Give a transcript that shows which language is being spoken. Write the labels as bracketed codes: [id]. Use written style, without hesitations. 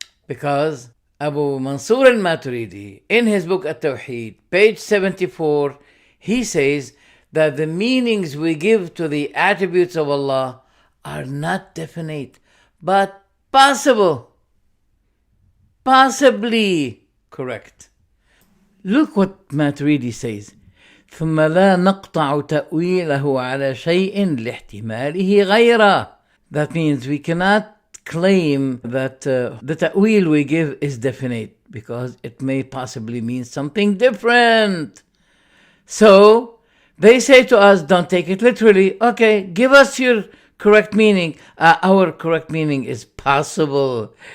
[en] Because Abu Mansur al-Maturidi, in his book At-Tawheed, page 74, he says that the meanings we give to the attributes of Allah are not definite, but possible. Possibly correct. Look what Maturidi says. [ar] ثم لا نقطع تأويله على شيء لاحتماله غيره. [en] That means we cannot claim that the ta'wil we give is definite because it may possibly mean something different. So they say to us, don't take it literally. Okay, give us your correct meaning. Our correct meaning is possible.